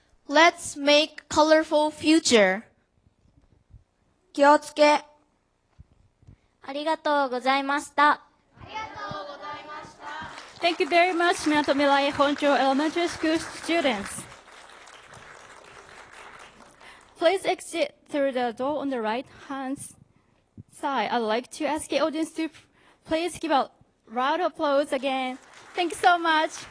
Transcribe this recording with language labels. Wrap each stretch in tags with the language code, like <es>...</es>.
<en>Let's make colorful future.</en> <ja>気をつけ。ありがとうございました。</ja> <en>Thank you very much, Minato Mirai Honcho Elementary School students. Please exit through the door on the right-hand side. I'd like to ask the audience to please give a round of applause again. Thank you so much.</en>